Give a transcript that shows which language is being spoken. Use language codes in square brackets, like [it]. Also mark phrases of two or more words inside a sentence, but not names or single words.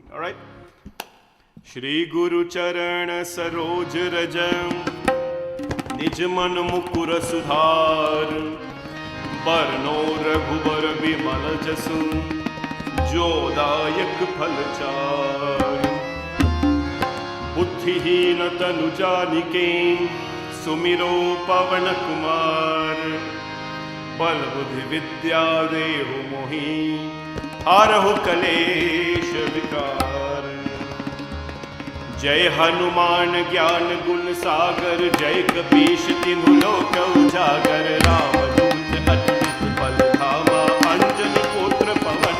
[en] All right? [awa] श्री गुरु चरण सरोज रजम निज मन मुकुर सुधार बरनो रघुबर बिमल जसुन जोदायक फलचार बुद्धिहीन तनु जानिके सुमिरो पवन कुमार बल बुद्धि विद्या देहु मोहि हरहु कलेश विकार जय हनुमान ज्ञान गुण सागर जय कपीश तिन्हु लोक उजागर रामदूत अतुलित बल धामा अंजनी पुत्र पवन